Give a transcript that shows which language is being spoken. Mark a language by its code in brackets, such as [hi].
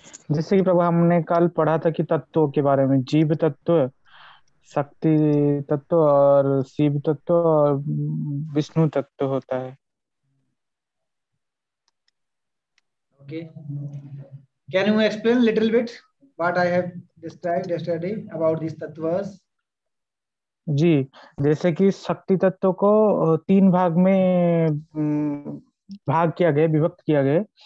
[hi] जैसे कि प्रभु हमने कल पढ़ा था कि तत्वों के बारे में, जीव तत्व, शक्ति तत्व और शिव तत्व और विष्णु तत्व होता है। [en] Okay. Can you explain little bit what I have described yesterday about these tattvas? [hi] जी, जैसे कि शक्ति तत्व को 3 भाग में भाग किया गया, विभक्त किया गया।